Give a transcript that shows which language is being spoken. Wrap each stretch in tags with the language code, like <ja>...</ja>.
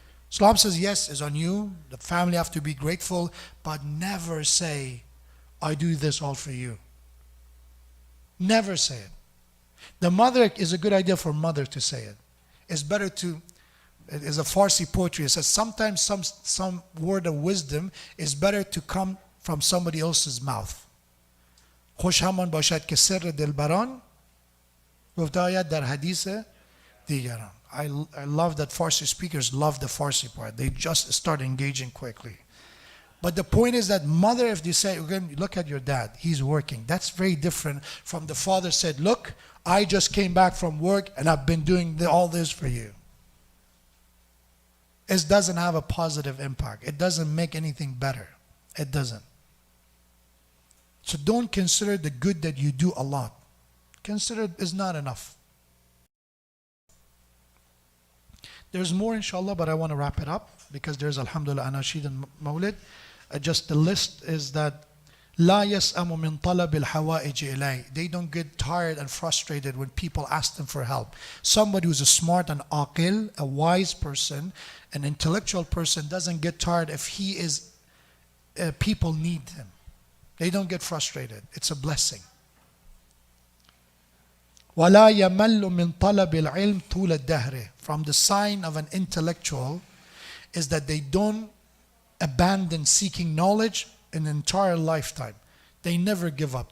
<en>Islam says, yes, it's on you. The family have to be grateful, but never say, I do this all for you. Never say it. The mother is a good idea for mother to say it. It's better to, it is a Farsi poetry. It says sometimes some word of wisdom is better to come from somebody else's mouth.</en> <fa>خوش همان باشد که سر دلبران گفته آید در حدیث دیگران.</fa> <en>I love that Farsi speakers love the Farsi part. They just start engaging quickly. But the point is that mother, if they say, again, look at your dad, he's working. That's very different from the father said, look, I just came back from work and I've been doing all this for you. It doesn't have a positive impact. It doesn't make anything better. It doesn't. So don't consider the good that you do a lot. Consider it is not enough. There's more inshallah, but I want to wrap it up because there's alhamdulillah anashid and mawlid. just the list is that</en> <ar>لا يسأم من طلب الحوائج إليه.</ar> <en>They don't get tired and frustrated when people ask them for help. Somebody who's a smart and aqil, a wise person, an intellectual person doesn't get tired if he is, people need him. They don't get frustrated. It's a blessing.</en> <ar>ولا يمل من طلب العلم طول الدهر.</ar> <en>From the sign of an intellectual is that they don't abandon seeking knowledge an entire lifetime. They never give up.</en>